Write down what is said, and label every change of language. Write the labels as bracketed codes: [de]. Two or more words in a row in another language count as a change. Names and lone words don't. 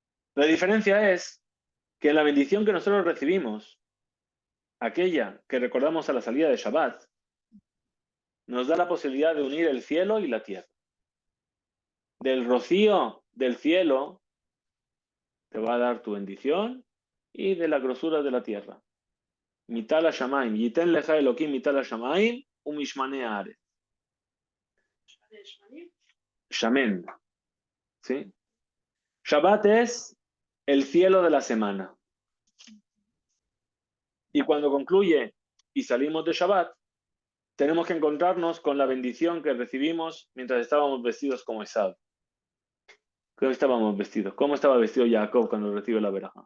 [es] La diferencia es que la bendición que nosotros recibimos, aquella que recordamos a la salida de Shabbat, nos da la posibilidad de unir el cielo y la tierra. Del rocío del cielo te va a dar tu bendición y de la grosura de la tierra. [he] מטל השמים יתן לך אלהים מטל השמים ומשמני הארץ. Shamen, [es] ¿sí? Shabbat es el cielo de la semana. Y cuando concluye y salimos de Shabbat, tenemos que encontrarnos con la bendición que recibimos mientras estábamos vestidos como Esab. ¿Cómo estábamos vestidos? ¿Cómo estaba vestido Jacob cuando recibe la veraja?